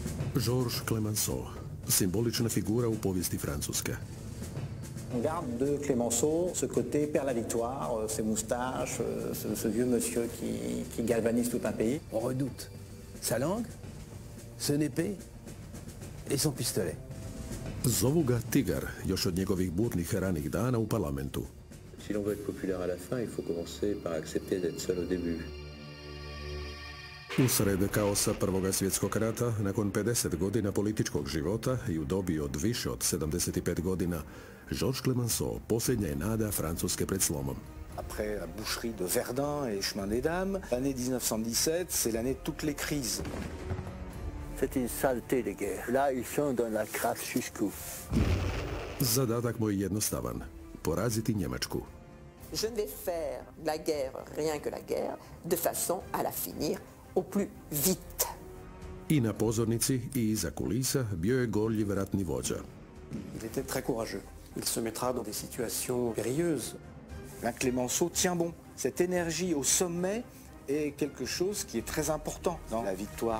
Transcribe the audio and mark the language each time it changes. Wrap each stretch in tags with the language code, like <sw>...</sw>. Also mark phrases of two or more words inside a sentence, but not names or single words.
<hr>Georges Clemenceau, simbolična figura u povijesti Francuske.</hr> <fr>On garde de Clemenceau ce côté père la victoire, ses moustaches, ce vieux monsieur qui galvanise tout un pays. On redoute sa langue, son épée et son pistolet.</fr> <hr>Zovu ga Tigar, još od njegovih burnih ranih dana u parlamentu.</hr> <fr>Si l'on veut être populaire à la fin, il faut commencer par accepter d'être seul au début.</fr> <hr>Usred kaosa Prvog svjetskog rata, nakon 50 godina političkog života i u dobi od više od 75 godina, Georges Clemenceau posljednja je nada Francuske pred slomom.</hr> <fr>Après la boucherie de Verdun et Chemin des Dames, l'année 1917, c'est l'année de toutes les crises. C'est une saleté de guerre. Là, ils sont dans la crasse jusqu'où.</fr> <hr>Zadatak mu je jednostavan, poraziti Njemačku.</hr> <fr>Je ne vais faire la guerre, rien que la guerre, de façon à la finir au plus vite.</fr> <hr>I na pozornici i iza kulisa bio je gorljiv ratni vođa.</hr> <fr>Il était très courageux. Il se mettra dans des situations périlleuses. Clemenceau tient bon. Cette énergie au sommet est quelque chose qui est très important dans la victoire.</fr>